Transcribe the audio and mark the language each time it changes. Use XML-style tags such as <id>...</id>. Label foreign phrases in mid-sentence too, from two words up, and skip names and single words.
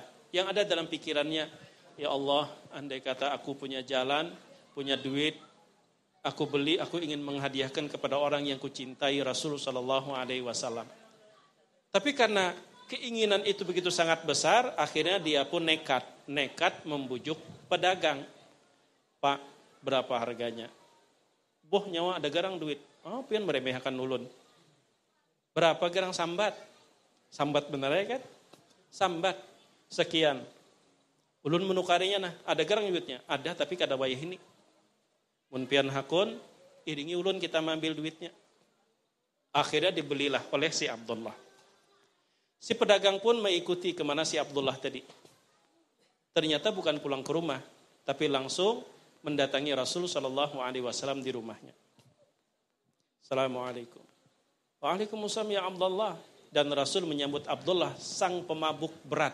<id>Yang ada dalam pikirannya, ya Allah, andai kata aku punya jalan, punya duit, aku beli, aku ingin menghadiahkan kepada orang yang kucintai, Rasul</id> <ar>sallallahu alaihi wasallam.</ar> <id>Tapi karena keinginan itu begitu sangat besar, akhirnya dia pun nekat membujuk pedagang. Pak, berapa harganya?</id> <bjn>Boh nyawa ada garang duit. Oh, pian meremehkan ulun. Berapa gerang sambat? Sambat benar ya kan? Sambat sekian. Ulun menukarinya nah, ada gerang duitnya? Ada tapi kada wayah ini. Mun pian hakun, iringi ulun kita mengambil duitnya.</bjn> <id>Akhirnya dibelilah oleh si Abdullah. Si pedagang pun mengikuti kemana si Abdullah tadi. Ternyata bukan pulang ke rumah, tapi langsung mendatangi Rasul</id> <ar>sallallahu alaihi wasallam</ar> <id>di rumahnya. Assalamualaikum.</id> <ar>Waalaikumsalam ya</ar> <id>Abdullah. Dan Rasul menyambut Abdullah sang pemabuk berat.</id>